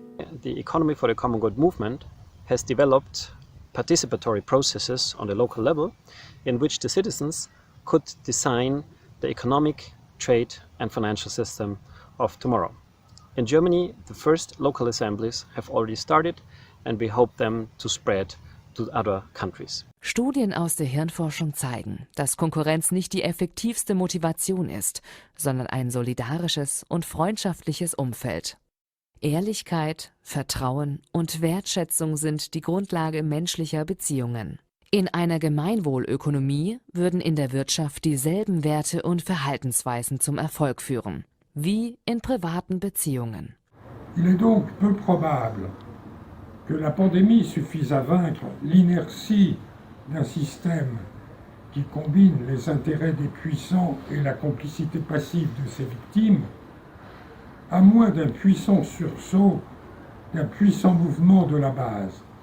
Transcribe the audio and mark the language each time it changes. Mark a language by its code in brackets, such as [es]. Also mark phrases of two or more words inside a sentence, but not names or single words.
[en] The Economy for the Common Good movement has developed participatory processes on the local level in which the citizens could design the economic, trade and financial system of tomorrow. In Germany, the first local assemblies have already started and we hope them to spread to other countries. [de] Studien aus der Hirnforschung zeigen, dass Konkurrenz nicht die effektivste Motivation ist, sondern ein solidarisches und freundschaftliches Umfeld. Ehrlichkeit, Vertrauen und Wertschätzung sind die Grundlage menschlicher Beziehungen. In einer Gemeinwohlökonomie würden in der Wirtschaft dieselben Werte und Verhaltensweisen zum Erfolg führen, wie in privaten Beziehungen. [fr] Il est donc peu probable que la pandémie suffise à vaincre l'inertie d'un système qui combine les intérêts des puissants et la complicité passive de ses victimes, à moins d'un puissant sursaut, d'un puissant mouvement de la base.